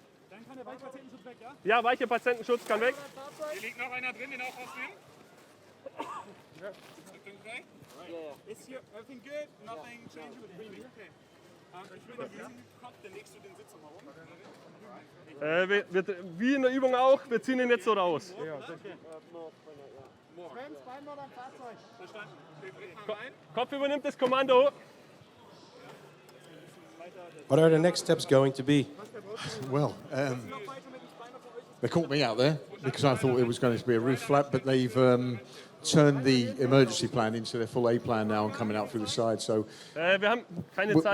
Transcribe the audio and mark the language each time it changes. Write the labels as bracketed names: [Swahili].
[German] Dann kann der Weichpatientenschutz weg, ja? Ja, weiche Patientenschutz kann weg. Hier liegt noch einer drin, den auch rausnehmen. Okay. [English] Is here everything good? Nothing changing with breathing? Okay. [German] Ich will diesen Kopf, dann legst du den Sitz nochmal um. Wie in der Übung auch, wir ziehen ihn jetzt so raus. Sven, Spineboard am Fahrzeug. Verstanden. Kopf übernimmt das Kommando. [English] What are the next steps going to be? Well, they caught me out there because I thought it was going to be a roof flap, but they've turned the emergency plan into their full A plan now and coming out through the side. So [German] Wir haben keine Zeit,